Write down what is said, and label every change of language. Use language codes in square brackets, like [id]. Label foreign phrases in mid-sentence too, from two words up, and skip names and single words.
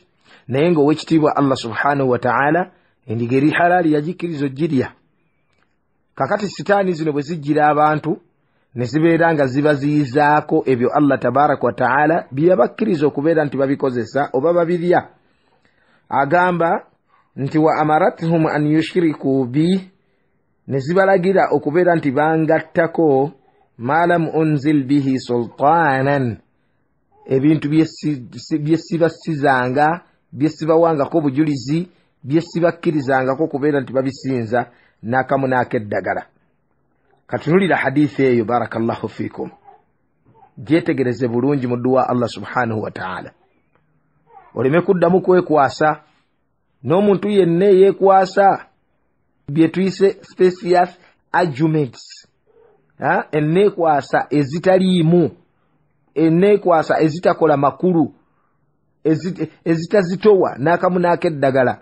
[lg] Naye ng'owekitiibwa [ar] الله سبحانه وتعالى [lg] endiga eri halaali yagikkiriza ogirya. Kakati sitaani zino bwe zijjira abantu ne zibeera nga zibaziyizaako ebyo [ar] الله تبارك وتعالى [lg] bye yabakkiriza okubeera nti babikozesa oba babirya. Agamba nti [ar] وأمرهم أن يشركوا ب, [lg] ne zibalagira okubeera nti bangattako [ar] ما لم ينزل به سلطانا, [lg] ebintu bye sibasizanga, bye sibawangako bujulizi, bye sibakkirizangako okubeera nti babisinza n'akamu n'akeddagala. Katunulira hadithi eyo [ar] بارك الله فيكم, [lg] gyetegereze bulungi mu dduwa [ar] الله سبحانه وتعالى, [lg] oleme kuddamu kwekwasa n'omuntu yenna yeekwasa bye tuyise [en] specious arguments, [lg] enneekwasa ezitaliimu, enneekwasa ezitakola makulu, ezitazitowa n'akamu n'akeddagala.